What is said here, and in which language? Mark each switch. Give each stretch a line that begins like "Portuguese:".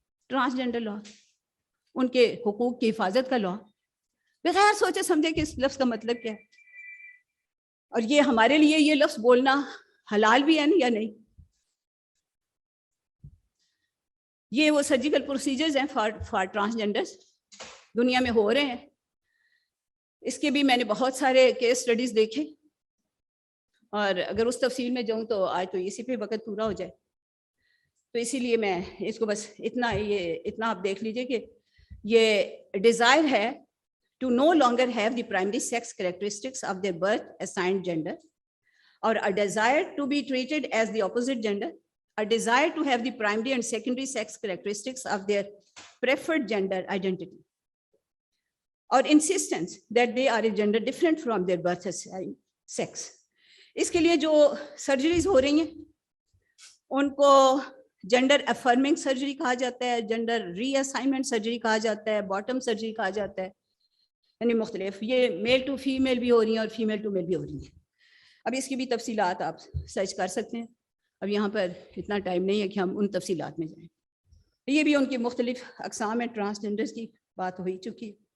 Urdu: Transgender لا, ان کے حقوق کی حفاظت کا لا, بغیر سوچے سمجھے کہ اس لفظ کا مطلب کیا ہے. اور یہ ہمارے لیے یہ لفظ بولنا حلال بھی ہے یا نہیں. یہ وہ سرجیکل پروسیجرز ہیں فار ٹرانسجنڈرز, دنیا میں ہو رہے ہیں. اس کے بھی میں نے بہت سارے کیس اسٹڈیز دیکھے, اور اگر اس تفصیل میں جاؤں تو آج تو اسی پہ وقت پورا ہو جائے, تو اسی لیے میں اس کو بس اتنا آپ دیکھ لیجئے کہ یہ ڈیزائر ہے
English: to no longer have the primary sex characteristics of their birth assigned gender, or a desire to be treated as the opposite gender, a desire to have the primary and secondary sex characteristics of their preferred gender identity, or insistence that they are a gender different from their birth assigned sex.
Urdu: اس کے لیے جو surgeries ہو رہی ہیں ان کو gender affirming surgery کہا جاتا ہے, gender ری assignment surgery کہا جاتا ہے, باٹم سرجری کہا جاتا ہے. یعنی مختلف, یہ میل ٹو فیمیل بھی ہو رہی ہیں اور فیمیل ٹو میل بھی ہو رہی ہیں. اب اس کی بھی تفصیلات آپ سرچ کر سکتے ہیں, اب یہاں پر اتنا ٹائم نہیں ہے کہ ہم ان تفصیلات میں جائیں. یہ بھی ان کی مختلف اقسام ہیں ٹرانسجنڈرز کی, بات ہو ہی چکی.